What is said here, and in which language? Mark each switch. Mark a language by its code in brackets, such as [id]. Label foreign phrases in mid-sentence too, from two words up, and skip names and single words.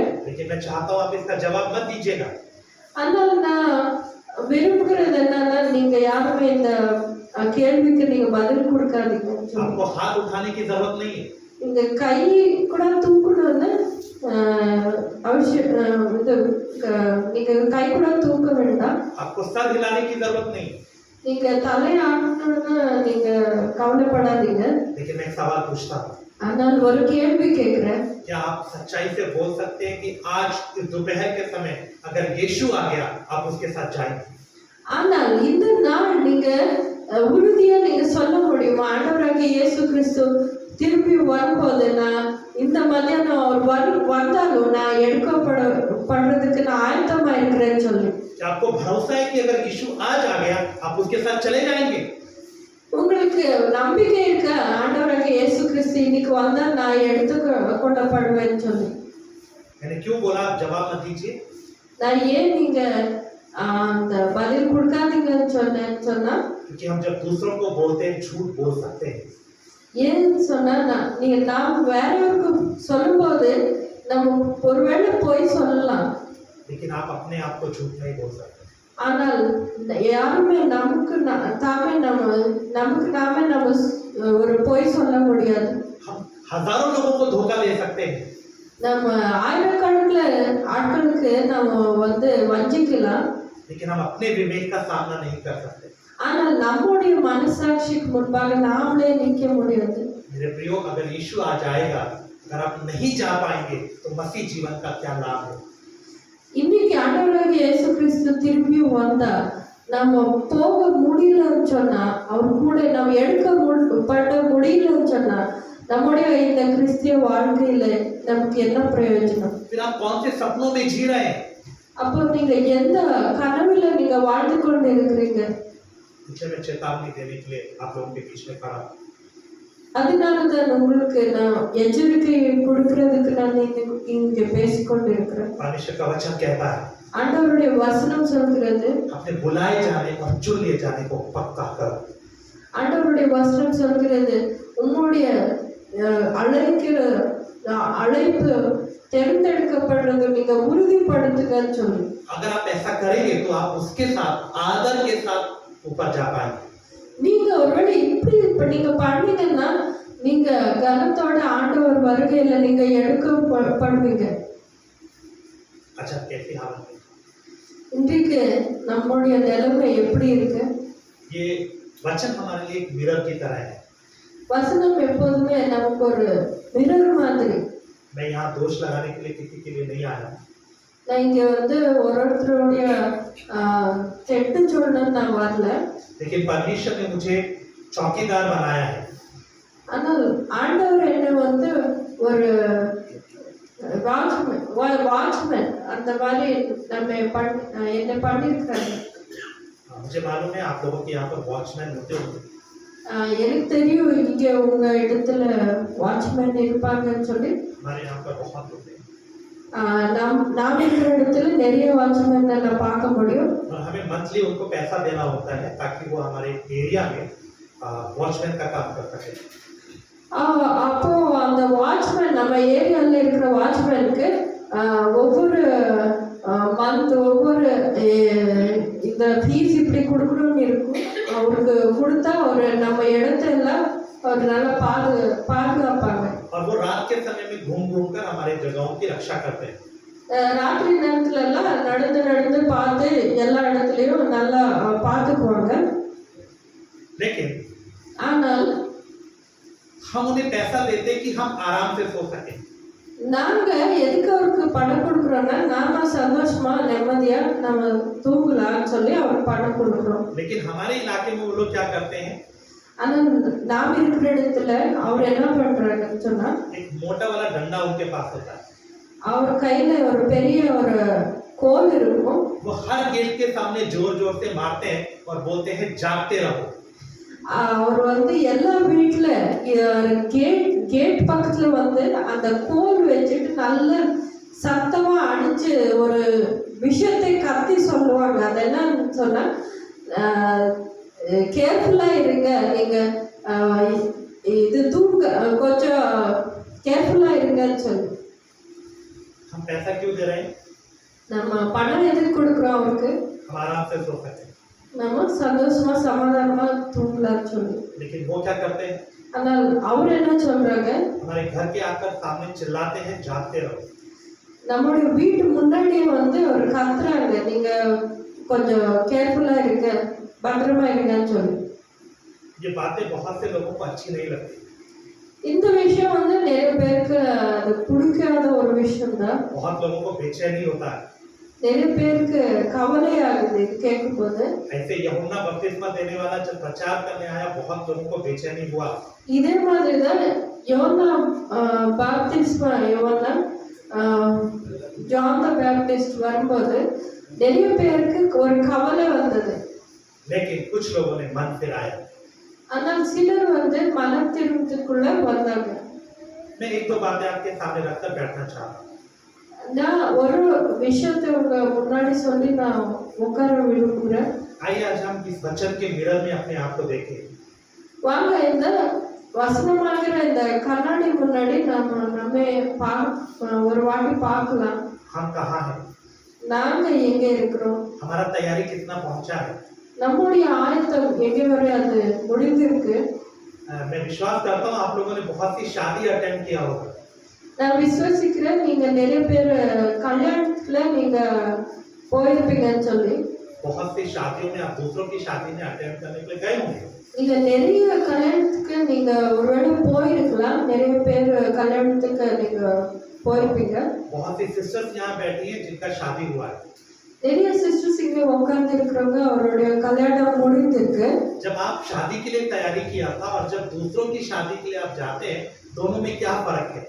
[hi] लेकिन मैं चाहता हूँ आप इसका जवाब मत दीजिएगा। [ta] ஆனால் நான் விரும்புகிறது என்னன்னா, நீங்க யாருமே இந்த கேள்விக்கு நீங்க பதில் கொடுக்காதீங்க. [hi] आपको हाथ उठाने की जरूरत नहीं है, [ta] இந்த கை கூட தூக்கணும்னு அவசியம் இது நீங்க கை கூட தூக்க வேண்டாம். [hi] आपको सर हिलाने की जरूरत नहीं, [ta] நீங்க தலையாடணும்னு நீங்க கவலைப்படாதீங்க. [hi] लेकिन मैं एक सवाल पूछता हूँ, [ta] ஆனால் ஒரு கேள்வி கேட்கிறேன். [hi] क्या आप सच्चाई से बोल सकते हैं कि आज इस दोपहर के समय अगर यीशु आ गया आप उसके साथ जाएंगे? [ta] ஆனால் இந்த நாள் நீங்க உறுதியா நீங்க சொல்ல முடியுமா, ஆண்டவராகிய இயேசு கிறிஸ்து திருப்பி வரும்போது நான் இந்த மத்தியானம் அவர் வந்தாலும் நான் எடுக்கப்படுறதுக்கு நான் ஆயத்தமா இருக்கிறேன்னு சொல்லி [hi] क्या आपको भरोसा है कि अगर यीशु आज आ गया आप उसके साथ चले जाएंगे? [ta] உங்களுக்கு நம்பிக்கை இருக்க ஆண்டவராகிய இயேசு கிறிஸ்து இன்னைக்கு வந்தா நான் எடுத்துக்கொள்ளப்படுவேன்னு சொல்லி? [hi] मैंने क्यों बोला आप जवाब मत दीजिए? [ta] நான் ஏன் நீங்க அந்த பதில் கொடுக்காதீங்கன்னு சொன்னா, [hi] क्योंकि हम जब दूसरों को बोलते हैं झूठ बोल सकते हैं, [ta] ஏன்னு சொன்னா நீங்க நாம் வேறவருக்கு சொல்லும்போது நம்ம ஒருவேளை போய் சொல்லலாம், [hi] लेकिन आप अपने आप को झूठ नहीं बोल सकते। [ta] ஆனால் யாருமே நமக்கு நாமே நம்ம ஒரு பொய் சொல்ல முடியாது. [hi] हम हजारों लोगों को धोखा दे सकते हैं, [ta] நம்ம ஆயிரக்கணக்கில் ஆட்களுக்கு நம்ம வஞ்சிக்கலாம், [hi] लेकिन हम अपने विवेक का सामना नहीं कर सकते। [ta] ஆனால் நம்முடைய மனசாட்சிக்கு முன்பாக நாமளே நிற்க முடியாது. [hi] मेरे प्रियो, अगर यीशु आ जाएगा, अगर आप नहीं जा पाएंगे तो मसीह जीवन का क्या लाभ है? [ta] இன்னைக்கு ஆண்டவராகிய இயேசு கிறிஸ்து திரும்பியும் வந்தா நம்ம போக முடியலன்னு சொன்னா, அவர் கூட நம்ம எடுக்கப்பட முடியலன்னு சொன்னா நம்முடைய இந்த கிறிஸ்திய வாழ்க்கையில நமக்கு என்ன பிரயோஜனம்? [hi] फिर आप कौन से सपनों में जी रहे हैं? [ta] அப்போ நீங்க எந்த கனவுல நீங்க வாழ்ந்து கொண்டு இருக்கிறீங்க? [hi] इसलिए मैं चेतावनी देने के लिए आप लोगों के बीच में खड़ा हूं। [ta] அதனாலதான் உங்களுக்கு நான் எச்சரிக்கை கொடுக்கிறதுக்கு நான் இங்க பேசிக்கொண்டு இருக்கிறேன். [hi] परमेश्वर का वचन कहता है, [ta] ஆண்டவருடைய வசனம் சொல்கிறது, [hi] अपने बुलाए जाने और चुन लिए जाने को पक्का करो। [ta] ஆண்டவருடைய வசனம் சொல்கிறது, உங்களுடைய அழைப்பு தேர்ந்தெடுக்கப்படுறது நீங்க உறுதிப்படுத்துங்கன்னு சொல்லி. [hi] अगर आप ऐसा करेंगे तो आप उसके साथ आदर के साथ ऊपर जा पाएंगे। [ta] நீங்க ஒருவேளை இப்ப நீங்க பண்ணீங்கன்னா நீங்க கனத்தோட ஆண்டவர் வருகையில நீங்க எடுக்கப்படுவீங்க. [hi] अच्छा, कैसी हालत है? [ta] இன்றைக்கு நம்முடைய நிலைமை எப்படி இருக்கு? [hi] ये वचन हमारे लिए एक मिरर की तरह है। [ta] வசனம் எப்போதுமே நமக்கு ஒரு மிரர் மாதிரி. [hi] मैं यहाँ दोष लगाने के लिए किसी के लिए नहीं आया, [ta] நான் இங்க ஒருத்தருடைய தெட்டு சொல்லணும்னு நான் வரல, [hi] लेकिन परमेश्वर ने मुझे चौकीदार बनाया है। [ta] ஆனால் ஆண்டவர் என்னை வந்து ஒரு வாட்ச்மேன் அந்த மாதிரி என்னை பண்ணியிருக்காங்க. [hi] मुझे मालूम है आप लोगों के यहाँ पर वॉचमैन होते होंगे। [ta] எனக்கு தெரியும் இங்க உங்க இடத்துல வாட்ச்மேன் இருப்பாங்கன்னு சொல்லி. [hi] हमारे यहाँ पर बहुत होते हैं [ta] நாம் இருக்கிற இடத்துல நிறைய வாட்ச்மேன் எல்லாம் பார்க்க முடியும். [hi] और हमें मंथली उनको पैसा देना होता है ताकि वो हमारे एरिया में वॉचमैन का काम कर सके। [ta] அப்போ அந்த வாட்ச்மேன் நம்ம ஏரியாவில் இருக்கிற வாட்ச்மேனுக்கு ஒவ்வொரு மந்த் ஒவ்வொரு இந்த ஃபீஸ் இப்படி கொடுக்கணும்னு இருக்கும். அவருக்கு கொடுத்தா ஒரு நம்ம இடத்தெல்லாம் ஒரு நல்லா பாதுகாப்பாங்க. [hi] और वो रात के समय में घूम घूम कर हमारे जगहों की रक्षा करते हैं। [ta] ராத்திரி நேரத்துல எல்லாம் நடந்து பார்த்து எல்லா இடத்துலயும் நல்லா பார்த்துக்குவாங்க. [hi] लेकिन [ta] ஆனால் [hi] हम उन्हें पैसा देते हैं कि हम आराम से सो सके। [ta] நாங்க எதுக்கு அவருக்கு பணம் கொடுக்குறோம்னா நாம சந்தோஷமா நிம்மதியா நம்ம தூங்கலாம்னு சொல்லி அவருக்கு பணம் கொடுக்குறோம். [hi] लेकिन हमारे इलाके में वो लोग क्या करते हैं, [ta] ஆனா நாம இருக்கிற இடத்துல அவர் என்ன பண்றாங்கன்னு சொன்னா [hi] एक मोटा वाला डंडा उनके पास होता है। [ta] அவர் கையில ஒரு பெரிய ஒரு கோல் இருக்கும். [hi] वो हर गेट के सामने जोर जोर से मारते हैं और बोलते हैं जागते रहो। [ta] அவர் வந்து எல்லா வீட்டுல கேட் பக்கத்துல வந்து அந்த கோல் வச்சுட்டு நல்ல சத்தமா அடிச்சு ஒரு விஷயத்தை கத்தி சொல்லுவாங்க. அது என்னன்னு சொன்னா கேர்ஃபுல்லா இருங்க, நீங்க இது தூங்க கொஞ்சம் கேர்ஃபுல்லா இருங்கன்னு சொல்லி. [hi] हम पैसा क्यों दे रहे हैं, [ta] நம்ம பணம் எதுக்கு கொடுக்குறோம் அவருக்கு, [hi] हम आराम से सो सके। [ta] நம்ம சந்தோஷமா சமாதானமா தூங்கலாம்னு சொல்லி. [hi] लेकिन वो क्या करते हैं, [ta] ஆனால் அவர் என்ன சொல்றாங்க, [hi] हमारे घर के आकर सामने चिल्लाते हैं जागते रहो। [ta] நம்மளுடைய வீட்டு முன்னாடியே வந்து ஒரு கத்துறாங்க, நீங்க கொஞ்சம் கேர்ஃபுல்லா இருங்க, பத்திரமா இருங்கன்னு சொல்லி. [hi] ये बातें बहुत से लोगों को अच्छी नहीं लगती। [ta] இந்த விஷயம் வந்து நிறைய பேருக்கு அது பிடிக்காத ஒரு விஷயம் தான். [hi] बहुत लोगों को बेचैनी होता है। [ta] நிறைய பேருக்கு கவலை ஆகுது கேட்கும் போது. [hi] ऐसे यूहन्ना बपतिस्मा देने वाला जब प्रचार करने आया बहुत लोगों को बेचैनी हुआ। [ta] இதே மாதிரி தான் யோனா [en] John the Baptist [ta] வரும்போது நிறைய பேருக்கு ஒரு கவலை வந்தது. [hi] लेकिन कुछ लोगों ने मन फिराया। [ta] ஆனால் சிலர் வந்து மன திரும்பத்துக்குள்ள வந்தாங்க. [hi] मैं एक दो बातें आपके सामने रखकर बैठना चाहता हूँ। [ta] நான் ஒரு விஷயத்தை உங்க முன்னாடி சொல்லி நான் உட்கார விரும்புகிறேன். [hi] आइए आज हम इस वचन के मिरर में अपने आप को देखें। [ta] வாங்க இந்த வசனமாகிற இந்த கண்ணாடி முன்னாடி நம்ம ஒரு வாட்டி பார்க்கலாம். [hi] हम कहाँ हैं, [ta] நாங்க எங்க இருக்கிறோம், [hi] हमारा तैयारी कितना पहुंचा है। [ta] நம்முடைய ஆயத்தம் எங்க வரை அது முடிந்திருக்கு. [hi] मैं विश्वास करता हूँ आप लोगों ने बहुत सी शादी अटेंड किया होगा। [ta] நான் விசுவாசிக்கிறேன் நீங்க நிறைய பேர் கல்யாணத்துல நீங்க போயிருப்பீங்கன்னு சொல்லி. [hi] बहुत सी शादियों में आप दूसरों की शादी में अटेंड करने के लिए गए होंगे। [ta] நீங்க நிறைய கல்யாணத்துக்கு நீங்க ஒருவேளை போயிருக்கலாம், நிறைய பேர் கல்யாணத்துக்கு நீங்க போயிருப்பீங்க. [hi] बहुत सी सिस्टर्स यहाँ बैठी हैं जिनका शादी हुआ है। [ta] நிறைய சிஸ்டர்ஸ் இங்க உட்கார்ந்து இருக்கிறவங்க அவருடைய கல்யாணம் முடிந்திருக்கு. [hi] जब आप शादी के लिए तैयारी किया था और जब दूसरों की शादी के लिए आप जाते हैं दोनों में क्या फर्क है।